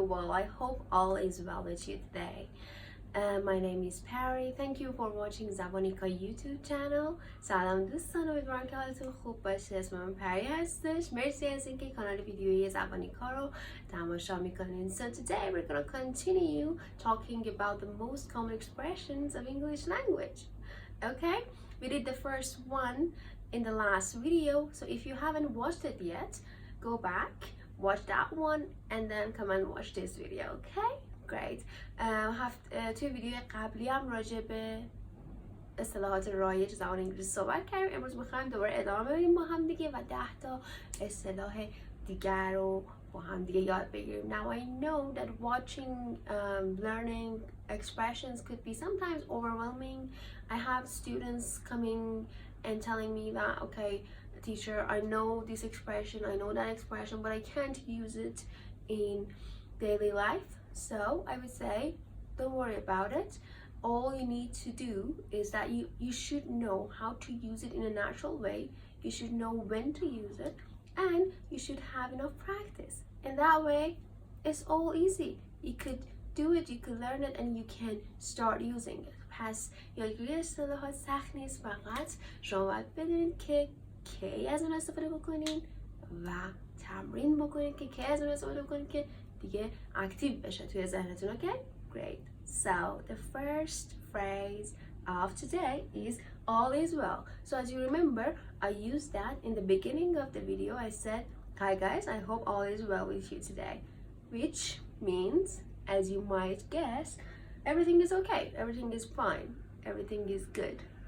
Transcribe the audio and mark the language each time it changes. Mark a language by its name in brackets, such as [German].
[English] Well, I hope all is well with you today. My name is Perry. Thank you for watching زبانیکا YouTube channel. [Persian] سلام دوستان، امیدوارم که حالتون خوب باشه. اسم من پری هستش. مرسی از اینکه کانال ویدیویی زبانیکا رو تماشا میکنین. [English] So today we're gonna continue talking about the most common expressions of English language. Okay? We did the first one in the last video, so if you haven't watched it yet, go back, watch that one, and then come and watch this video, okay? Great. [Persian] توی ویدیو قبلی هم راجع به اصطلاحات رایج زبان انگلیسی صحبت کردیم. امروز میخوایم دوباره ادامه بدیم با هم دیگه و 10 تا اصطلاح دیگر رو با هم دیگه یاد بگیریم. [English] Now I know that watching, learning expressions could be sometimes overwhelming. I have students coming and telling me that, okay, teacher, I know this expression, I know that expression, but I can't use it in daily life. So I would say, don't worry about it. All you need to do is that you should know how to use it in a natural way. You should know when to use it, and you should have enough practice. And that way, it's all easy. You could do it, you could learn it, and you can start using it. [Persian] پس یادگیری اصطلاحات سخت نیست، فقط شما باید بدونید که کی از اون استفاده بکنین و تمرین بکنید که کی از اون استفاده بکنید که دیگه اکتیو بشه توی ذهنتون. [English] Okay? Great. So the first phrase of today is all is well. So as you remember, I used that in the beginning of the video. I said, hi guys, I hope all is well with you today, which means, as you might guess, everything is okay, everything is fine, everything is good.